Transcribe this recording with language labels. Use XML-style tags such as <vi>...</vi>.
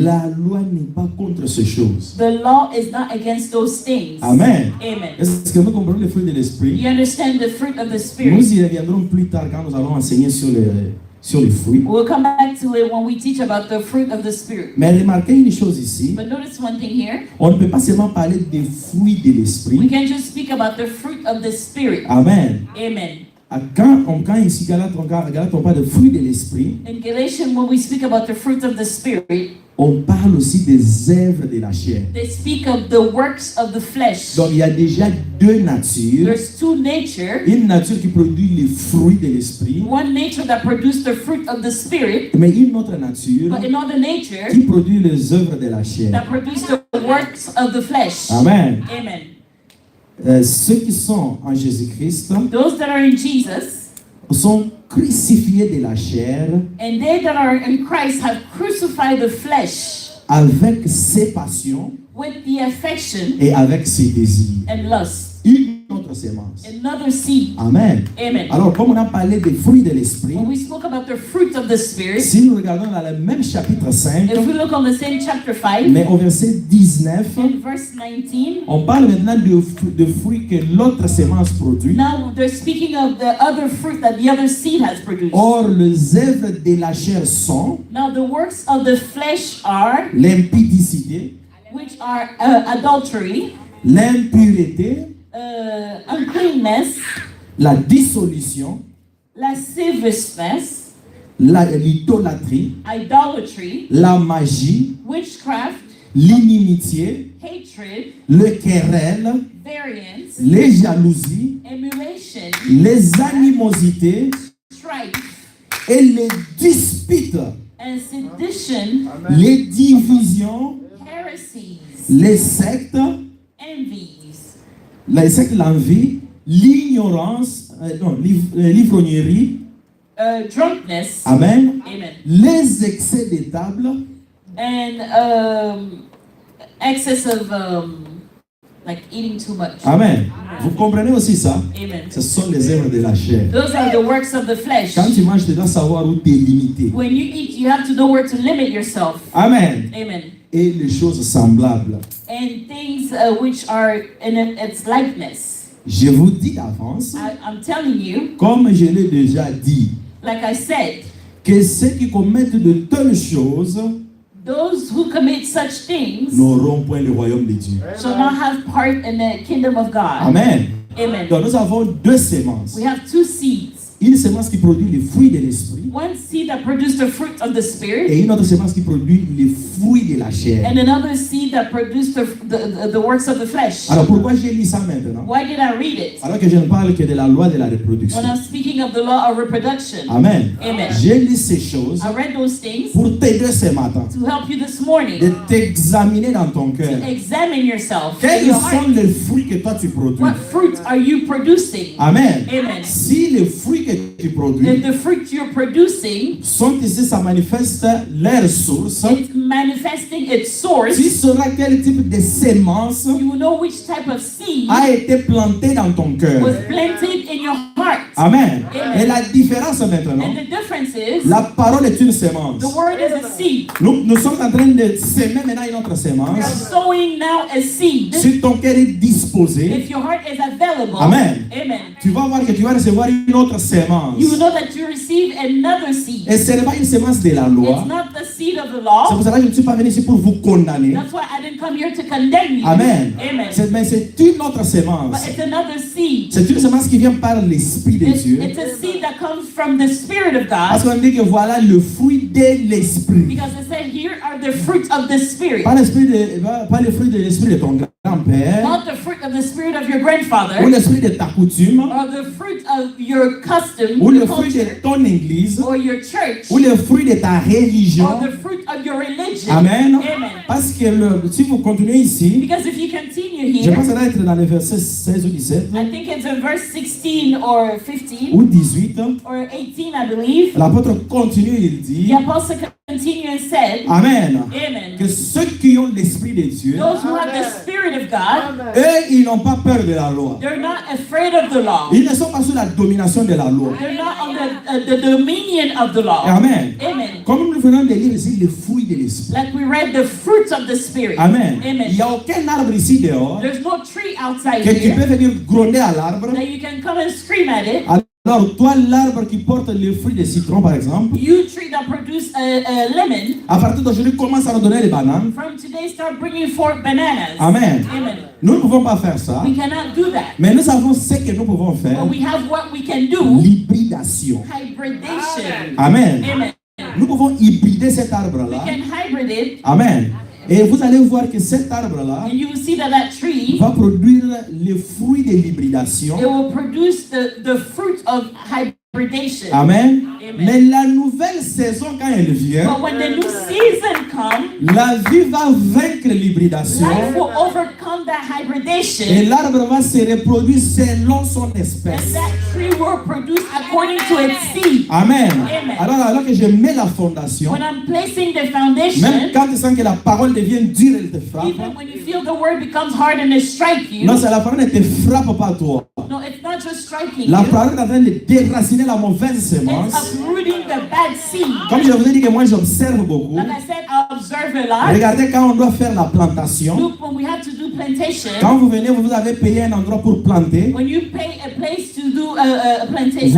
<fr>la loi n'est pas contre ces choses.</fr> <en>the law is not against those things.</en> <fr>Amen.</fr> <en>Amen.</en> <fr>Est-ce que nous comprenons les fruits de l'esprit?</fr> <en>You understand the fruit of the Spirit?</en> <fr>Nous y reviendrons plus tard quand nous allons enseigner sur les fruits.</fr> <en>We'll come back to it when we teach about the fruit of the Spirit.</en> <fr>Mais remarquez une chose ici.</fr> <en>But notice one thing here.</en> <fr>On ne peut pas seulement parler des fruits de</fr> <en>We</en> <fr>l'esprit.</fr> <en>can't just speak about the fruit of the Spirit.</en> <fr>Amen.</fr> <en>Amen.</en> <fr>Quand ici, Galate, on parle de fruits de l'esprit,</fr> <en>In Galatians, when we speak about the fruit of the Spirit,</en> <fr>on parle aussi des œuvres de la chair.</fr> <en>they speak of the works of the flesh.</en> <fr>Donc il y a déjà deux natures.</fr> <en>There's two natures.</en> <fr>Une nature qui produit les fruits de l'esprit,</fr> <en>One nature that produces the fruit of the Spirit,</en> <fr>mais une autre nature</fr> <en>but another nature</en> <fr>qui produit les œuvres de la chair.</fr> <en>that produces the works of the flesh.</en> <fr>Amen.</fr> <en>Amen.</en> <fr>Ceux qui sont en Jésus-Christ</fr> <en>Those that are in Jesus</en> <fr>sont crucifiés de la chair</fr> <en>and they that are in Christ have crucified the flesh</en> <fr>avec ses passions</fr> <en>with the affection</en> <fr>et avec ses désirs.</fr> <en>and lust.</en> <fr>Une autre sémence.</fr> <en>Another seed.</en> <fr>Amen.</fr> <en>Amen.</en> <fr>Alors, comme on a parlé des fruits de l'esprit,</fr> <en>When we spoke about the fruit of the Spirit,</en> <fr>si nous regardons dans le même chapitre 5,</fr> <en>if we look on the same chapter 5,</en> <fr>mais au verset 19,</fr> <en>in verse 19,</en> <fr>on parle maintenant de fruits que l'autre sémence produit.</fr> <en>now they're speaking of the other fruit that the other seed has produced.</en> <fr>Or, les œuvres de la chair sont</fr> <en>Now the works of the flesh are,</en> <fr>l'impudicité,</fr> <en>which are adultery,</en> <fr>l'impureté,</fr> <en>uncleanness,</en> <fr>la dissolution,</fr> <en>lasciviousness,</en> <fr>l'idolâtrie,</fr> <en>idolatry,</en> <fr>la magie,</fr> <en>witchcraft,</en> <fr>l'inimitié,</fr> <en>hatred,</en> <fr>le querelle,</fr> <en>variance,</en> <fr>les jalousies,</fr> <en>emulation,</en> <fr>les animosités</fr> <en>strife,</en> <fr>et les disputes,</fr> <en>and sedition,</en> <fr>les divisions,</fr> <en>heresies,</en> <fr>les sectes,</fr> <en>envies,</en> <fr>l'envie, l'ignorance, l'ivrognerie,</fr> <en>drunkenness,</en> <fr>amen,</fr> <en>amen,</en> <fr>les excès de table,</fr> <en>and excess of like eating too much. amen.</en> <fr>Vous comprenez aussi ça? Amen. Ce sont les œuvres de la chair.</fr> <en>Those are the works of the flesh.</en> <fr>Quand tu manges, tu dois savoir où t'es limité.</fr> <en>When you eat, you have to know where to limit yourself.</en> <fr>Amen.</fr> <en>Amen.</en> <fr>Et les choses semblables.</fr> <en>And things which are in its likeness.</en> <fr>Je vous dis d'avance,</fr> <en>I'm telling you,</en> <fr>comme je l'ai déjà dit,</fr> <en>like I said,</en> <fr>que ceux qui commettent de telles choses</fr> <en>those who commit such things</en> <fr>n'auront point le royaume de Dieu.</fr> <en>shall not have part in the kingdom of God.</en> <fr>Amen.</fr> <en>Amen.</en> <fr>Donc nous avons deux sémences.</fr> <en>We have two seeds.</en> <fr>Une sémence qui produit les fruits de l'esprit</fr> <en>One seed that produces the fruit of the Spirit,</en> <fr>et une autre sémence qui produit les fruits de la chair.</fr> <en>and another seed that produces the works of the flesh.</en> <fr>Alors pourquoi j'ai lu ça maintenant?</fr> <en>Why did I read it?</en> <fr>Alors que je ne parle que de la loi de la reproduction.</fr> <en>When I'm speaking of the law of reproduction.</en> <fr>Amen.</fr> <en>Amen.</en> <fr>J'ai lu ces choses</fr> <en>I read those things</en> <fr>pour t'aider ce matin,</fr> <en>to help you this morning.</en> <fr>de t'examiner dans ton cœur.</fr> <en>Examine yourself. in</en> <fr>Quels</fr> <en>your</en> <fr>sont</fr> <en>heart.</en> <fr>les fruits que toi tu produis?</fr> <en>What fruit are you producing?</en> <fr>Amen.</fr> <en>Amen.</en> <fr>Si les fruits que tu produis</fr> <en>If the fruit you're producing,</en> <fr>sont ici, ça manifeste leur source.</fr> <en>it's manifesting its source.</en> <fr>Tu sauras quel type de sémence</fr> <en>You will know which type of seed</en> <fr>a été planté dans ton cœur.</fr> <en>was planted in your heart.</en> <fr>Amen.</fr> <en>Amen.</en> <fr>Et la différence maintenant,</fr> <en>And the difference is,</en> <fr>la parole est une sémence.</fr> <en>the word is a seed.</en> <fr>Nous sommes en train de s'aimer maintenant une autre</fr> <en>We are</en> <fr>sémence.</fr> <en>sowing now a seed.</en> <fr>Si ton cœur est disposé,</fr> <en>If your heart is available,</en> <fr>Amen.</fr> <en>amen,</en> <fr>tu vas voir que tu vas recevoir une autre sémence.</fr> <en>you will know that you receive another seed.</en> <fr>Et ce n'est pas une sémence de la loi.</fr> <en>It's not the seed of the</en> <fr>C'est</fr> <en>law.</en> <fr>pour cela que je ne suis pas venu ici pour vous condamner.</fr> <en>That's why I didn't come here to condemn you.</en> <fr>Amen.</fr> <en>Amen.</en> <fr>Mais c'est une autre sémence.</fr> <en>But it's another seed.</en> <fr>C'est une sémence qui vient par l'Esprit de Dieu.</fr> <en>It's a seed that comes from the Spirit of</en> <fr>Parce</fr> <en>God.</en> <fr>qu'on dit que voilà le fruit de l'Esprit.</fr> <en>Because it said, here are the fruit of the Spirit.</en> <fr>Pas le fruit de l'Esprit de ton grand-père,</fr> <en>Not the fruit of the Spirit of your grandfather,</en> <fr>ou l'Esprit de ta coutume,</fr> <en>or the fruit of your custom,</en> <fr>ou le</fr> <en>your</en> <fr>fruit</fr> <en>culture,</en> <fr>de ton église,</fr> <en>or your church,</en> <fr>ou le fruit de ta religion.</fr> <en>or the fruit of your religion.</en> <fr>Amen.</fr> <en>Amen.</en> <fr>Parce que si vous continuez ici,</fr> <en>Because if you continue</en> <fr>je</fr> <en>here,</en> <fr>pense que ça doit être dans les versets 16 ou 17,</fr> <en>I think it's in verse 16 or 15</en> <fr>ou 18,</fr> <en>or 18, I believe.</en> <fr>l'apôtre continue, il dit</fr> <en>The apostle continued and said,</en> <fr>Amen.</fr> <en>Amen.</en> <fr>Que ceux qui ont l'Esprit de Dieu,</fr> <en>Those who have the Spirit of God,</en> <fr>eux, ils n'ont pas peur de la loi.</fr> <en>they're not afraid of the law.</en> <fr>Ils ne sont pas sous la domination de la loi.</fr> <en>They're not on the dominion of the law.</en> <fr>Amen.</fr> <en>Amen.</en> <fr>Comme nous venons de lire ici les fruits de l'Esprit.</fr> <en>Like we read the fruits of the Spirit.</en> <fr>Amen.</fr> <en>Amen.</en> <fr>Il n'y a aucun arbre ici dehors</fr> <en>There's no tree outside</en> <fr>que tu peux</fr> <en>here</en> <fr>venir gronder à l'arbre.</fr> <en>that you can come and scream at it.</en> <fr>Alors, toi, l'arbre qui porte le fruit de citron, par exemple,</fr> <en>You tree that produce a lemon,</en> <fr>à partir d'aujourd'hui, commence à nous donner les bananes.</fr> <en>from today start bringing forth bananas.</en> <fr>Amen.</fr> <en>Amen.</en> <fr>Nous ne pouvons pas faire ça,</fr> <en>We cannot do that.</en> <fr>mais nous savons ce que nous pouvons faire.</fr> <en>But we have what we can do.</en> <fr>L'hybridation.</fr> <en>Hybridation.</en> <fr>Amen.</fr> <en>Amen.</en> <fr>Nous pouvons hybrider cet</fr> <en>We</en> <fr>arbre-là.</fr> <en>can hybrid it, Amen.</en> <fr>Et vous allez voir que cet arbre-là</fr> <en>and you will see that that tree,</en> <fr>va produire les fruits de l'hybridation.</fr> <en>it will produce the fruit of hybridation.</en> <fr>Amen.</fr> <en>Amen.</en> <fr>Mais la nouvelle saison, quand elle vient,</fr> <en>But when the new season comes,</en> <fr>la vie va vaincre l'hybridation</fr> <en>life will overcome that</en> <fr>et</fr> <en>hybridation,</en> <fr>l'arbre va se reproduire selon son</fr> <en>and</en> <fr>espèce.</fr> <en>that tree will produce according to its seed.</en> <fr>Amen.</fr> <en>Amen.</en> <fr>Alors que je mets la fondation,</fr> <en>When I'm placing the</en> <fr>même</fr> <en>foundation,</en> <fr>quand tu sens que la parole devient dure, elle te frappe.</fr> <en>even when you feel the word becomes hard and it strike you,</en> <fr>Non, c'est la parole ne te frappe pas toi.</fr> <en>no, it's not just striking</en> <fr>La</fr> <en>you,</en> <fr>parole est en train de déraciner la mauvaise sémence.</fr> <en>it's uprooting the bad seed.</en> <fr>Comme je vous ai dit que moi j'observe beaucoup.</fr> <en>Like I said, I observe a lot.</en> <fr>Regardez quand on doit faire la plantation.</fr> <en>Look, when we have to do plantation,</en> <fr>Quand vous venez, vous avez payé un endroit pour planter.</fr> <en>when you pay a place to do a plantation,</en>